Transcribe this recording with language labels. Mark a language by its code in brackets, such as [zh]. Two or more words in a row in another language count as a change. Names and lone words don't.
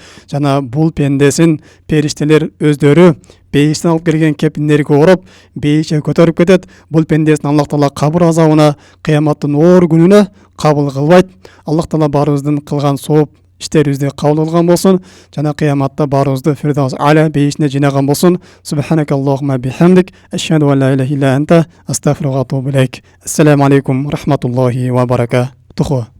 [ky] Жана бул пендесин периштелер өздөрү бейиштен алып келген кепиндерге ороп, бейишке көтөрүп кетет. Бул пендесин Аллах Таала кабыр азабына, кыяматтын оор күнүнө кабыл кылбайт. Аллах Таала баарыбыздын кылган сооп иштерибизди кабыл кылган болсун. Жана кыяматта баарыбызды Фирдаус аля бейишине жыйнаган болсун. [ar] سبحانك اللهم بحمدك أشهد أن لا إله إلا أنت أستغفرك وأتوب إليك. السلام عليكم رحمة الله وبركاته.